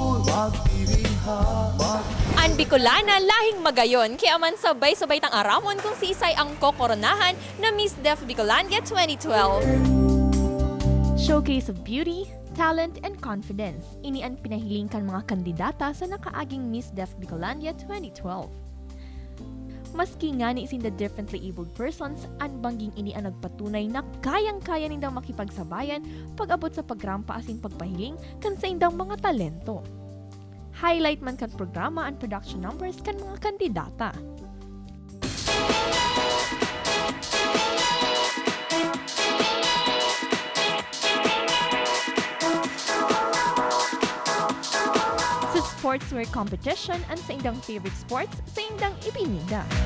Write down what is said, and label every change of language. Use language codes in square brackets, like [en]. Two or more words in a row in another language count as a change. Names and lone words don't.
[bik] An Bicolana lahing magayon, kaya man sabay-sabay tang aramon kung si Isay ang kokoronahan na Miss Def Bicolandia 2012. [en] Showcase of beauty, talent, and confidence. [bik] Ini ang pinahiling kan mga kandidata sa nakaaging Miss Def Bicolandia 2012. Maski nga ni isin [en] the differently abled persons, [bik] ang bangging ini ang nagpatunay na kayang-kaya nindang makipagsabayan pag-abot sa pagrampa asing pagpahiling kan sa indang mga talento. Highlight man kan programa [en] and production numbers [bik] kan mga kandidata. Sa [en] sportswear competition and [bik] sa indang [en] favorite sports [bik] sa indang ipinida.